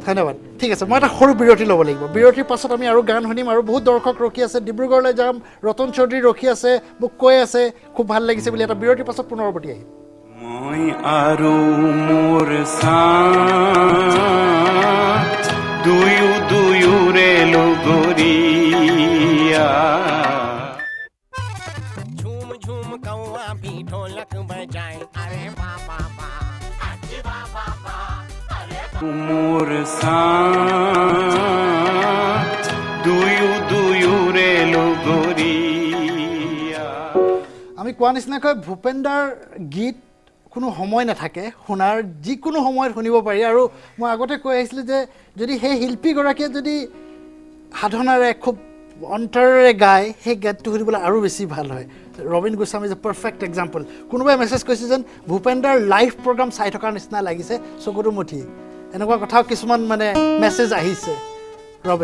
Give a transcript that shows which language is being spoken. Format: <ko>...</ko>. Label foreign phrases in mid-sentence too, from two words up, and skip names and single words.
<as>ধন্যবাদ ঠিক আছে মই এটা সৰু বিৰতি ল'ব লাগিব বিৰতিৰ পাছত আমি আৰু গান শুনিম আৰু বহুত দৰ্শক ৰখি আছে ডিব্ৰুগড়লৈ যাম ৰতন চৌধুৰী ৰখি আছে মোক কৈ আছে খুব ভাল লাগিছে বুলি এটা বিৰতিৰ পাছত পুনৰ উভতি আহিম মই আৰু মোৰ সাথ দুয়োৰে লগৰীয়া</as> <hi>झूम झूम कौआ भी ढोलक बजाए अरे बाबा</hi> <as>মোৰ সাথ দুয়োৰে লগৰীয়া আমি কোৱা নিচিনাকৈ ভূপেন দাৰ গীত কোনো সময় নাথাকে শুনাৰ যিকোনো সময়ত শুনিব পাৰি আৰু মই আগতে কৈ আহিছিলোঁ যে যদি সেই শিল্পীগৰাকীয়ে যদি সাধনাৰে খুব অন্তৰেৰে গায় সেই গীতটো শুনিবলৈ আৰু বেছি ভাল হয় ৰবীন গোস্বামী</as> <en>is a perfect example</en> <as>কোনোবাই মেছেজ কৰিছে যেন ভূপেন দাৰ লাইভ প্ৰগ্ৰাম চাই থকাৰ নিচিনা লাগিছে চকুটো মুঠি এনেকুৱা কথাও কিছুমান মানে মেছেজ আহিছে ৰবীন</as>